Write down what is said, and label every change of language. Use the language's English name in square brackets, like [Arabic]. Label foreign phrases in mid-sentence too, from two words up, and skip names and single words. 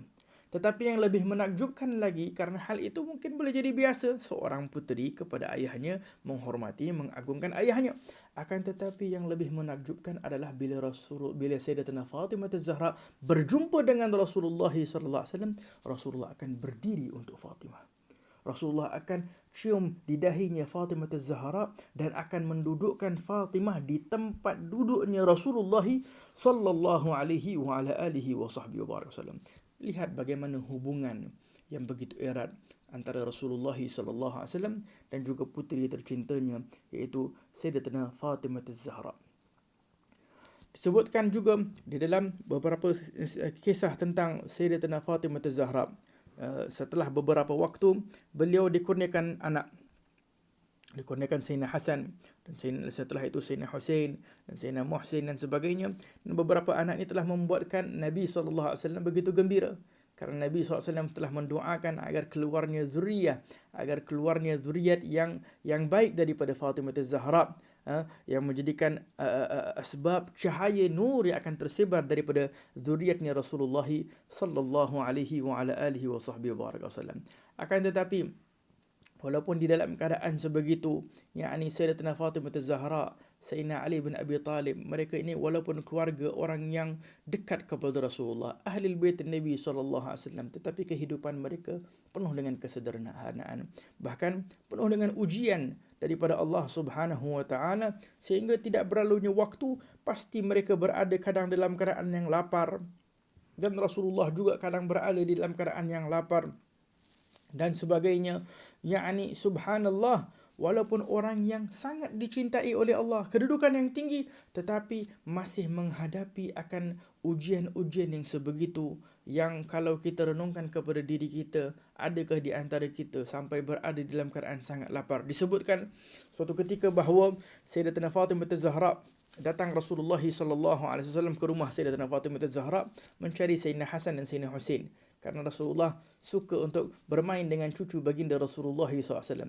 [Malay] Tetapi yang lebih menakjubkan lagi, kerana hal itu mungkin boleh jadi biasa, seorang puteri kepada ayahnya menghormati, mengagungkan ayahnya. Akan tetapi yang lebih menakjubkan adalah bila Sayyidatina Fatimah Az-Zahra berjumpa dengan Rasulullah SAW, Rasulullah akan berdiri untuk Fatimah. Rasulullah akan cium di dahinya Fatimah Az-Zahra dan akan mendudukkan Fatimah di tempat duduknya Rasulullah [Arabic] صلى الله عليه وعلى آله وسلم. [Malay] lihat bagaimana hubungan yang begitu erat antara Rasulullah [Arabic] صلى الله عليه وسلم [Malay] dan juga puteri tercintanya, iaitu Sayyidatina Fatimah Az-Zahra. Disebutkan juga di dalam beberapa kisah tentang Sayyidatina Fatimah Az-Zahra, setelah beberapa waktu beliau dikurniakan anak, dikurniakan Sayyidina Hasan, dan setelah itu Sayyidina Husain dan Sayyidina Muhsin dan sebagainya. Dan beberapa anak ini telah membuatkan Nabi SAW begitu gembira, kerana Nabi SAW telah mendoakan agar keluarnya zuriat yang baik daripada Fatimah Az-Zahra, yang menjadikan asbab cahaya nur yang akan tersebar daripada zuriatnya Rasulullah [Arabic] صلى الله عليه وعلى آله وصحبه وسلم. [Malay] Akan tetapi walaupun di dalam keadaan sebegitu, yakni Sayyidatina Fatimah Az-Zahra, Sayyidina Ali bin Abi Talib, mereka ini walaupun keluarga orang yang dekat kepada Rasulullah, ahli bait Nabi SAW, tetapi kehidupan mereka penuh dengan kesederhanaan, bahkan penuh dengan ujian daripada Allah [Arabic] سبحانه وتعالى, [Malay] sehingga tidak berlalunya waktu pasti mereka berada kadang dalam keadaan yang lapar, dan Rasulullah juga kadang berada di dalam keadaan yang lapar dan sebagainya. Yakni subhanallah, walaupun orang yang sangat dicintai oleh Allah, kedudukan yang tinggi, tetapi masih menghadapi akan ujian-ujian yang sebegitu, yang kalau kita renungkan kepada diri kita, adakah di antara kita sampai berada dalam keadaan sangat lapar? Disebutkan suatu ketika bahawa Sayyidatina Fatimah Az-Zahra datang Rasulullah SAW ke rumah Sayyidatina Fatimah Az-Zahra mencari Sayyidina Hasan dan Sayyidina Husain, kerana Rasulullah suka untuk bermain dengan cucu baginda Rasulullah SAW.